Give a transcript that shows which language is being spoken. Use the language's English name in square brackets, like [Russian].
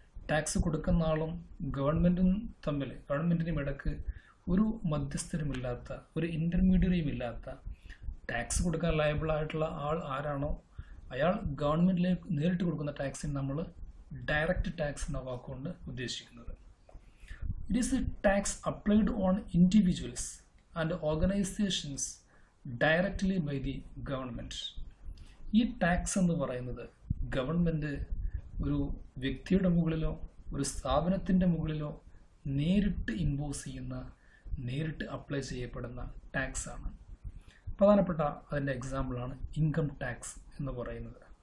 [Malayalam] Tax കൊടുക്കുന്ന ആളും ഗവൺമെൻറ്റും തമ്മിൽ, ഗവൺമെൻറ്റിനും ഇടയ്ക്ക് ഒരു മധ്യസ്ഥരുമില്ലാത്ത, ഒരു ഇൻ്റർമീഡിയറിയും ഇല്ലാത്ത, ടാക്സ് കൊടുക്കാൻ ലയബിളായിട്ടുള്ള ആൾ ആരാണോ അയാൾ ഗവൺമെൻറ്റിലേക്ക് നേരിട്ട് കൊടുക്കുന്ന ടാക്സിന് നമ്മൾ ഡയറക്റ്റ് ടാക്സ് എന്ന വാക്കുകൊണ്ട് ഉദ്ദേശിക്കുന്നത്. [English] It is a tax applied on individuals and organizations directly by the government. [Malayalam] ഈ ടാക്സ് എന്ന് പറയുന്നത് ഗവൺമെൻറ് ഒരു വ്യക്തിയുടെ മുകളിലോ ഒരു സ്ഥാപനത്തിൻ്റെ മുകളിലോ നേരിട്ട് ഇമ്പോസ് ചെയ്യുന്ന, നേരിട്ട് അപ്ലൈ ചെയ്യപ്പെടുന്ന ടാക്സ് ആണ്. പ്രധാനപ്പെട്ട അതിൻ്റെ എക്സാമ്പിളാണ് ഇൻകം ടാക്സ് എന്ന് പറയുന്നത്.